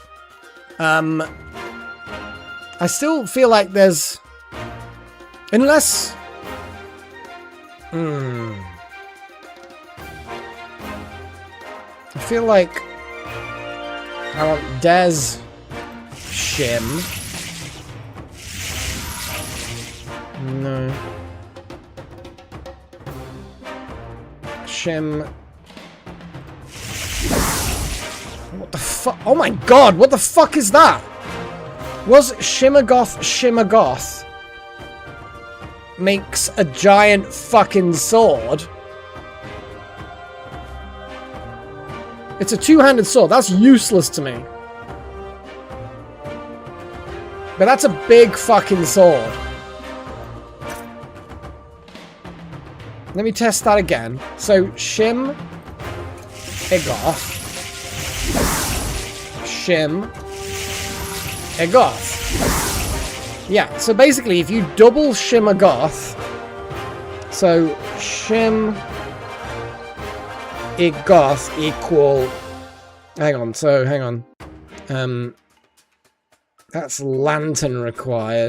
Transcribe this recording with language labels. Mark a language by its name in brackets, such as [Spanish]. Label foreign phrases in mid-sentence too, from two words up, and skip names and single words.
[English] I still feel like there's... Unless... I feel like... I want Des Shim. No. Shim... What the fuck? Oh my god, what the fuck is that? Was Shimmergoth makes a giant fucking sword? It's a two-handed sword. That's useless to me. But that's a big fucking sword. Let me test that again. So, Shim... Egoth. Shim... Egoth. Yeah, so basically, if you double Shimmergoth... So, Shim... Egoth equal... Hang on. That's lantern required.